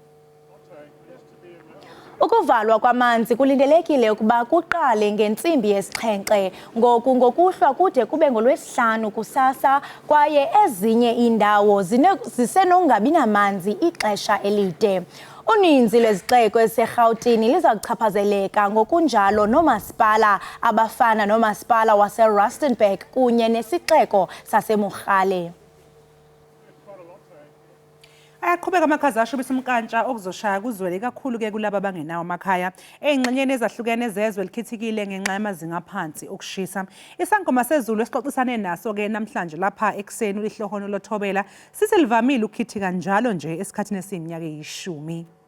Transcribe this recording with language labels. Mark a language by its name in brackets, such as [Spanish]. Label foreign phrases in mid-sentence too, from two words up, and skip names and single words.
[Xhosa] Ukuvalwa kwamanzi kulindelekile ukuba kuqale ngentsimbi yesi-7 ngoku ngokuhlwa kude kube ngolwesihlanu kusasa kwaye ezinye iindawo zisenongabi namanzi ixesha elide. Uninzi lwezixeko eziseGauteng liza kuchaphazeleka ngokunjalo noomasipala abafana noomasipala waseRustenburg kunye nesixeko saseMogale. [Zulu] Ayaqhubeka amakhazi ashubisa umkantsha okuzoshaya kuzwele kakhulu ke kulabo abangenawo amakhaya ey'ngxenyeni ezahlukene zezwe likhithikile ngenxa yamazinga aphansi okushisa. Isangoma sezulu esixoxisane naso-ke namhlanje lapha ekuseni ulihlohono lothobela siselivamile ukukhithika njalo nje esikhathini esiyiminyaka eyishumi.